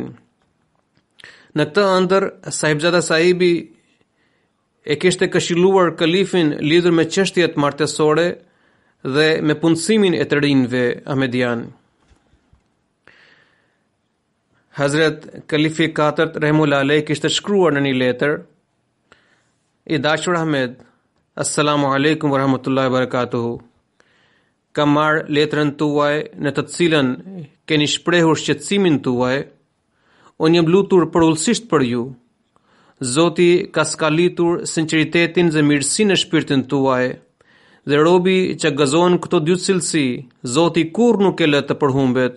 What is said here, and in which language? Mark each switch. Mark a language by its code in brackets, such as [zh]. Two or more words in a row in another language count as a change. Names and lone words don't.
[sq] Në këtë ëndër, Sahibzada Sahibi e kishte këshilluar kalifin lidhur me çështjet martësore dhe me punësimin e të rinjve ahmedian. Hazrat Kalifi IV [ar] رحمه الله عليه [sq] kishte shkruar në një letër: I dashur Ahmed, [ar] السلام عليكم ورحمة الله وبركاته. [sq] Kam marrë letrën tuaj në të cilën keni shprehur shqetësimin tuaj. Unë jam lutur përullësisht për ju. Zoti ka skalitur sinqeritetin dhe mirësinë në shpirtin tuaj, dhe robi që gëzon këto dy cilësi, Zoti kur nuk e lë të përhumbet.